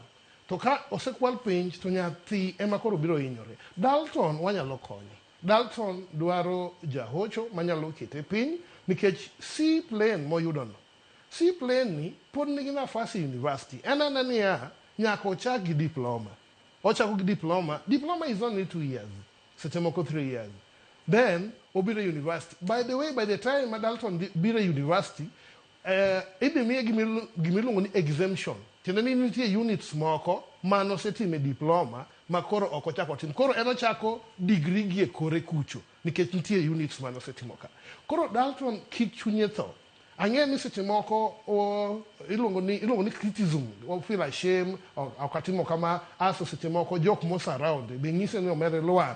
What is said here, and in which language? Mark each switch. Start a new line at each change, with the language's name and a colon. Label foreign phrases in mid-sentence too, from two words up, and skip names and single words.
Luo (Kenya and Tanzania): To ka osekwal penj to nyathi ema koro biro hinyore. Dalton wanyalo konye. Dalton dwaro jahocho manyalo kete piny nikech C plane moyudo no. C plane ni pod nigi nafasi university. En niya nyaka ochak gi diploma. Ochako gi diploma.
English: Diploma is only 2 years.
Luo (Kenya and Tanzania): Seche moko 3 years. Then obiro university.
English: By the way, by the time
Luo (Kenya and Tanzania): Dalton biro university, idhi miye gimiluongo ni exemption. Tiende ni nitie units moko mano setime diploma ma koro ok ochako tim. Koro en ochako degree gi e kore kucho nikech nitie units mano setimo ka. Koro Dalton kik chunye tho. Ang'e ni seche moko iluongo ni criticism, o
English: feel ashamed,
Luo (Kenya and Tanzania): ok atimo kama, aso seche moko jok mo surround be ng'ise ni omere luar.